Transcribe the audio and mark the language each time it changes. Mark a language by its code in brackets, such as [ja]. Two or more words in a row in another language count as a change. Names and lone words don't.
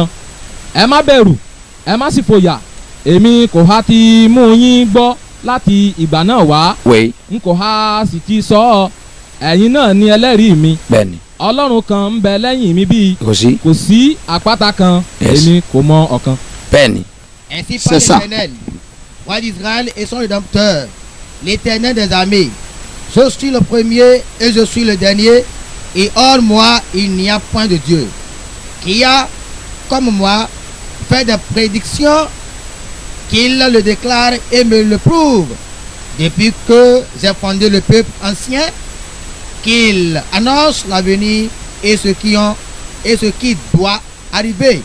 [yo] ẹ má bẹ̀rù ẹ má sì fòyà èmi kò há ti mú yín gbọ́ láti ìgbà náà wá n kò há sì ti sọ ọ́ ẹ̀yin náà ni ẹlẹ́rìí mi. bẹ́ẹ̀ni. Ọlọ́run kan ń bẹ lẹ́yìn mi bíi kò sí àpáta kan èmi kò mọ ọ̀kan. bẹ́ẹ̀ni. [fr] Ainsi parle l'Éternel, roi d'Israël et son rédempteur, l'Éternel des armées. Je suis le premier et je suis le dernier, et hors moi il n'y a point de Dieu. Qui a, comme moi, fait des prédictions, qu'il le déclare et me le prouve, depuis que j'ai fondé le peuple ancien, qu'il annonce l'avenir et ce qui doit arriver.